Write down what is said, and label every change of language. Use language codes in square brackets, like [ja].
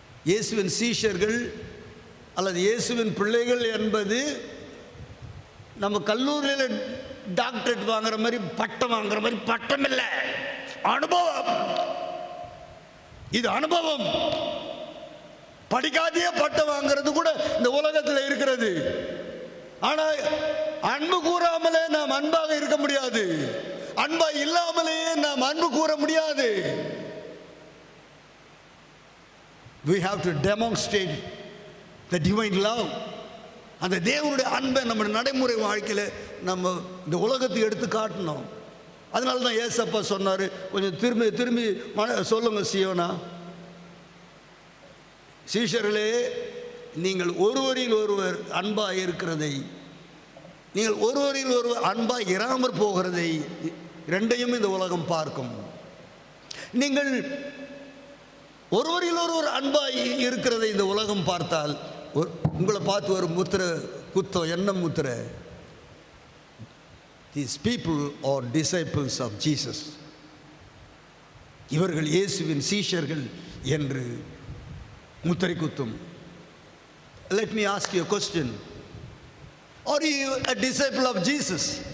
[ta] இயேசுவின் சீஷர்கள் அல்லது இயேசுவின் பிள்ளைகள் என்பது நம்ம கல்லூரியில் டாக்டரேட் வாங்குற மாதிரி பட்டம் வாங்குற மாதிரி பட்டம் இல்லை, அனுபவம். இது அனுபவம். படிக்காதே பட்டம் வாங்கிறது கூட இந்த உலகத்தில் இருக்கிறது. ஆனால் அன்பு கூறாமலே நாம் அன்பாக இருக்க முடியாது. அன்பா இல்லாமலேயே நாம் அன்பு கூற முடியாது. [en] We have to demonstrate the divine love. [ta] அந்த தேவனுடைய அன்பை நம்ம நடைமுறை வாழ்க்கையில் நம்ம இந்த உலகத்துக்கு எடுத்து காட்டணும். அதனால தான் ஏசப்பா சொன்னார், கொஞ்சம் திரும்பி சொல்லுங்க சீயோனா, சீஷர்களே, நீங்கள் ஒருவரில் ஒருவர் அன்பாக இருக்கிறதை, நீங்கள் ஒருவரில் ஒருவர் அன்பாக இராமற் போகிறதை ரெண்டையும் இந்த உலகம் பார்க்கும். நீங்கள் ஒருவரில் ஒருவர் அன்பாய் இருக்கிறதை இந்த உலகம் பார்த்தால் உங்களை பார்த்து ஒரு முத்திரை குத்தம், என்ன முத்திரை? [en] These people are disciples of Jesus. [ta] இவர்கள் இயேசுவின் சீஷர்கள் என்று முத்திரை குத்தும். [en] Let me ask you a question. Are you a disciple of Jesus?